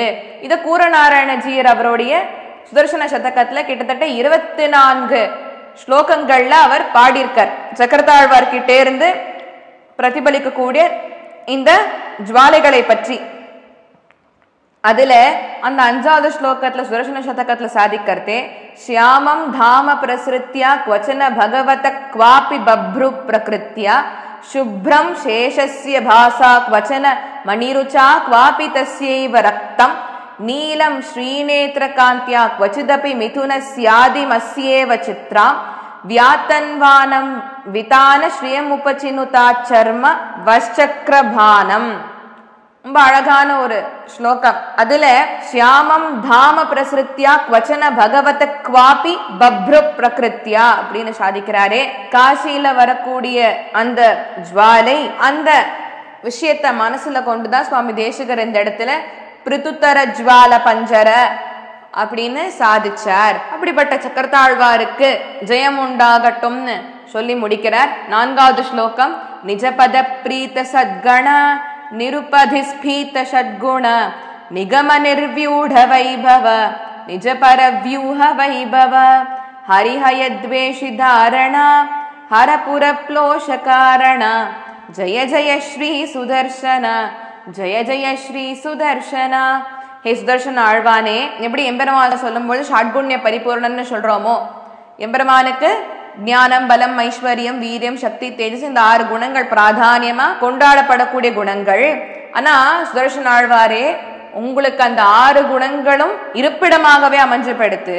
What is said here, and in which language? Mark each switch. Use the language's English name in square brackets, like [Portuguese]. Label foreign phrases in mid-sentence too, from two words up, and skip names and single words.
[Tamil] இத கூரநாராயணஜீயர் அவருடைய சுதர்சன சதகத்துல கிட்டத்தட்ட 24 ஸ்லோகங்கள்ல அவர் பாடியிருக்கார். சக்கரத்தாழ்வார் கிட்டே இருந்து பிரதிபலிக்கக்கூடிய இந்த ஜுவாலைகளை பற்றி. அதுல அந்த 5வது ஸ்லோகத்துல சுதர்சன சதகத்துல சாதிக்கிறதே [Sanskrit] श्यामं धाम प्रसृत्या क्वचन भगवत क्वापि बभ्रु प्रकृत्या शुभ्रम शेषस्य भासा क्वचन मणिरुचा क्वापि तस्यैव रक्तम नीलम श्रीनेत्रकान्त्या क्वचिदपि मिथुनस्यादिमस्येव चित्रां व्यातन्वानं वितान श्रियमुपचिनुता चर्म वश्चक्रभानम. [Tamil] ரொம்ப அழகான ஒரு ஸ்லோகம். அதுல [Sanskrit] श्यामं धाम प्रसृत्या क्वचन भगवत क्वापि बभ्रु प्रकृत्या [Tamil] அப்படின்னு சாதிக்கிறாரே. காசியில வரக்கூடிய அந்த ஜுவாலை அந்த விஷயத்தை மனசுல கொண்டுதான் சுவாமி தேசிகர் இந்த இடத்துல [Sanskrit] पृथुतर ज्वाल पञ्जर [Tamil] அப்படின்னு சாதிச்சார். அப்படிப்பட்ட சக்கரத்தாழ்வாருக்கு ஜெயம் உண்டாகட்டும்னு சொல்லி முடிக்கிறார். 4வது ஸ்லோகம் [Sanskrit] निजपद प्रीत सद्गण निरुपधिस्फीत षड्गुण निगम निर्व्यूढ़ वैभव निज पर व्यूह वैभव हरिहय द्वेषि धारण हरपुर प्लोष कारण जय जय श्री सुदर्शन जय जय श्री सुदर्शन. [Tamil] हे சுதர்சன ஆழ்வானே, எப்படி எம்பெருமான சொல்லும்போது ஷட்குண்ய பரிபூர்ணன்னு சொல்றோமோ, எம்பெருமானுக்கு ஞானம், பலம், ஐஸ்வர்யம், வீரியம், சக்தி, தேஜஸ் இந்த 6 குணங்கள் பிராதானியமா கொண்டாடப்படக்கூடிய குணங்கள். ஆனா சுதர்சன ஆழ்வாரே, உங்களுக்கு அந்த 6 குணங்களும் இருப்பிடமாகவே அமைஞ்சப்படுத்து.